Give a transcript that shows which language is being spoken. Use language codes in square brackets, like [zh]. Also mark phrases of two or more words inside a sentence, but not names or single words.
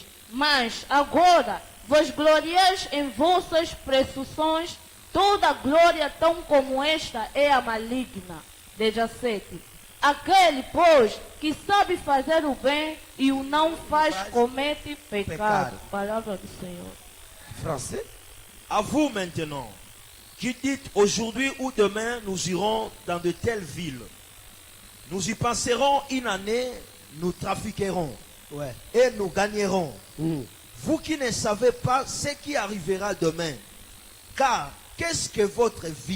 [pt] Mas agora vos gloriais em vossas presunções, toda glória tão como esta é a maligna. 17. Aquele, pois, que sabe fazer o bem e o não faz, comete pecado. Palavra do Senhor. [fr] français, à vous maintenant, qui dites aujourd'hui ou demain nous irons dans de telles villes. Nous y passerons une année, nous trafiquerons ouais. et nous gagnerons. Hum. Vous qui ne savez pas ce qui arrivera demain, car qu'est-ce que votre vie?